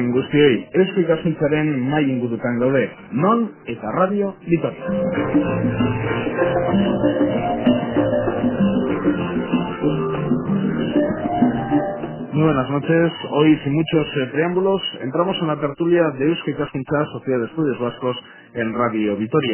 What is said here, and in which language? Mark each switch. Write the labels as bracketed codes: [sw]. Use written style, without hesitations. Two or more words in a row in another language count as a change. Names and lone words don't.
[eu] guztioi, Eusko Ikaskuntzaren mai ingurutan gaude, non eta Radio Vitoria. [es] Muy buenas noches. Hoy, sin muchos preámbulos, entramos en la tertulia de Eusko Ikaskuntza, Sociedad de Estudios Vascos, en Radio Vitoria.